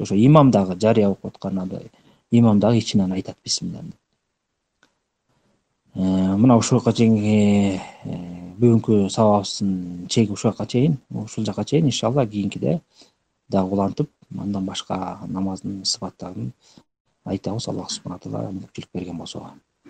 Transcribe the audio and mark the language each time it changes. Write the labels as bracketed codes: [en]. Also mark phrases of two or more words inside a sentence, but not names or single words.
[ky] Ошо имам дагы жария окуп атканда имам дагы ичинен айтат бисмиллахны. Мына ушуга чейинки бүгүнкү сабабыбыздын чеги ушуга чейин, ушул жака чейин иншалла кийинкиде дагы улантып, андан башка намаздын сыпаттарын айтабыз. [ar] الله سبحانه وتعالى [ky] мүмкүнчүлүк берген болсо.